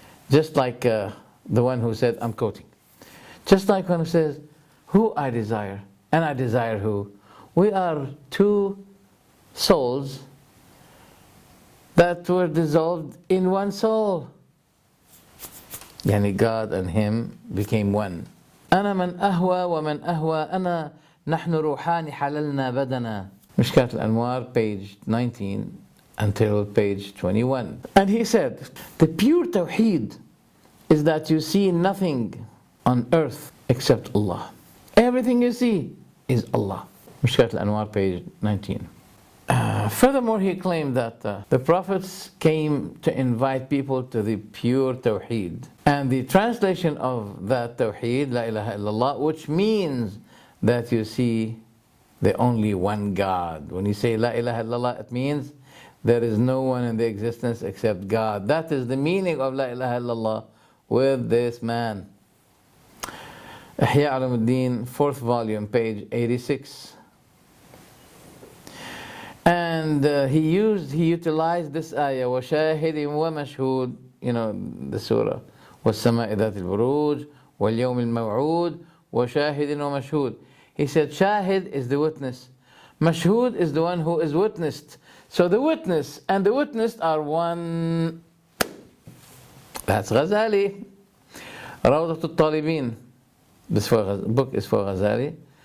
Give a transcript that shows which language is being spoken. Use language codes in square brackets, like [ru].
[en] Just like the one who said, I'm quoting, just like one who says, who I desire, and I desire who. We are two souls that were dissolved in one soul. Yani God and Him became one. [ar] أنا من أهوى ومن أهوى أنا نحن روحان حللنا بدنا. [en] مشكات الأنوار, page 19 until page 21. And he said, the pure tawheed is that you see nothing on earth except Allah. Everything you see is Allah. Mishkat al-Anwar, page 19. Furthermore, he claimed that the prophets came to invite people to the pure tawheed. And the translation of that tawheed, La ilaha illallah, which means that you see the only one God. When you say La ilaha illallah, it means there is no one in the existence except God. That is the meaning of La ilaha illallah with this man. Ihya Ulumuddin, 4th volume, page 86. And he utilized this ayah, [ar] وَشَاهِدٍ وَمَشْهُودٍ, [en] the surah, [ar] وَالسَّمَاءِ ذَاتِ الْبُرُوجِ وَالْيَوْمِ الْمَوْعُودِ وَشَاهِدٍ وَمَشْهُودٍ. [en] He said, Shahid is the witness. Mashhud is the one who is witnessed. So the witness and the witnessed are one. That's Ghazali. Rawdat al-Talibin. This book is for Ghazali.